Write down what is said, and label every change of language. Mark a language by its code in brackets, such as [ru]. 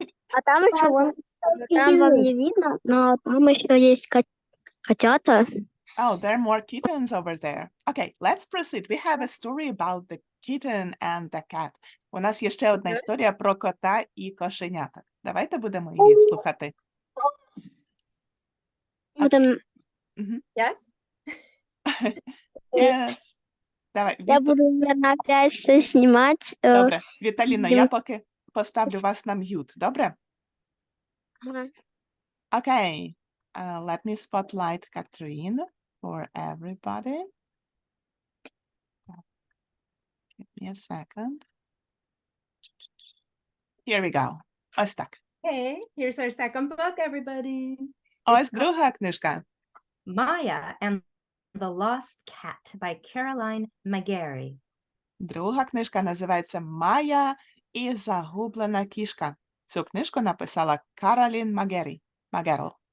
[ru] А там еще вон, там вам не видно, но там еще есть котята. [en] Oh, there are more kittens over there. Okay, let's proceed. We have a story about the kitten and the cat. [uk] У нас є ще одна історія про кота і кошеняток. Давайте будемо її слухати. [ru] Будем, [en] Yes? Yes. [ru] Давай, я буду, наверное, опять все снимать. [uk] Добре, Віталіно, я будемо- поки поставлю вас на м'ют, добре? [en] Okay, let me spotlight Katharine for everybody. Give me a second. Here we go. [uk] Ось так. [en] Okay, here's our second book, everybody. [uk] Ось друга книжка. [en] Maya and the Lost Cat by Caroline Magerl. [uk] Друга книжка називається «Майя і загублена кішка». Цю книжку написала Caroline Magerl.